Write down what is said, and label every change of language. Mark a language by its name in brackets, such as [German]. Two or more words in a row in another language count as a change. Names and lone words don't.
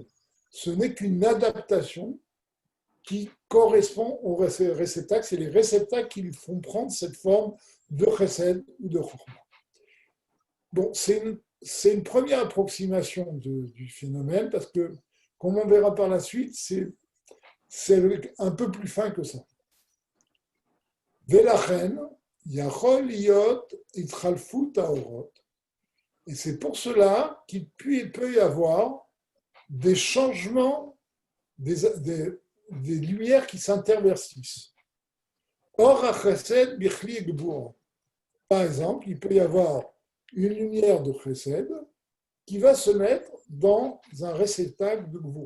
[French] Ce n'est qu'une adaptation qui correspond aux réceptacles. C'est les réceptacles qui lui font prendre cette forme de chesed ou de chokhmah. Bon, c'est une première approximation du phénomène parce que, comme on verra par la suite, c'est un peu plus fin que ça. [Hebrew] ולכן, יכול להיות התחלפות האורות. [French] Et c'est pour cela qu'il peut y avoir des changements, des lumières qui s'intervertissent. [Hebrew] אור, ה חסד, בכלי דגבורה. [French] Par exemple, il peut y avoir une lumière de chesed qui va se mettre dans un réceptacle de gebour.